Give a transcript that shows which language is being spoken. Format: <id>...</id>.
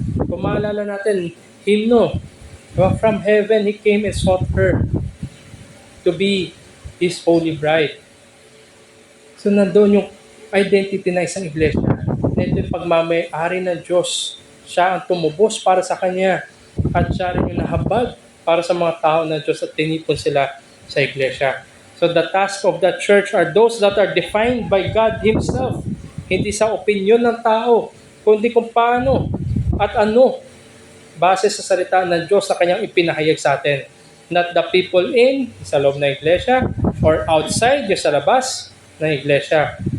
<tl>Kung maalala natin, hymno,</tl> <en>from heaven He came and sought her to be His holy bride.</en> <tl>So nandoon yung identity ng isang iglesia. Na ito yung pagmamay-ari ng Diyos. Siya ang tumubos para sa Kanya. At siya rin yung nahabag para sa mga tao ng Diyos at tinipon sila sa iglesia.</tl> <en>So the task of the church are those that are defined by God Himself.</en> <tl>Hindi sa opinion ng tao, kundi kung paano at ano base sa salita ng Diyos na Kanyang ipinahayag sa atin.</tl> <en>Not the people in,</en> <tl>sa loob ng iglesia,</tl> <en>or outside,</en> <tl>yung sa labas ng iglesia.</tl>